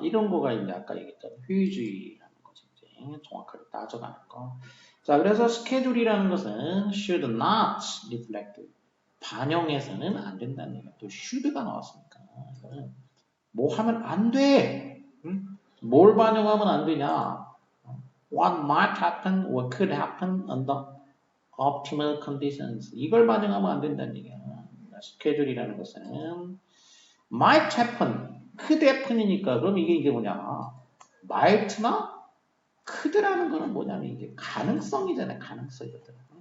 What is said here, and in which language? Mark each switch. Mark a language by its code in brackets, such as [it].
[ko] 이런 거가 이제 아까 얘기했던 효율주의라는 거지. 이제 정확하게 따져가는 거. 자, 그래서 스케줄이라는 것은 [en] should not reflect [ko] 반영해서는 안 된다는 얘기야. 또 should가 나왔으니까 뭐 하면 안 돼. 응? 뭘 반영하면 안 되냐? [en] What might happen or could happen under optimal conditions. [ko] 이걸 반영하면 안 된다는 얘기야. 스케줄이라는 것은 might happen, could happen이니까 그럼 이게 뭐냐? might나 could라는 거는 뭐냐면 이게 가능성이잖아요. 가능성이거든.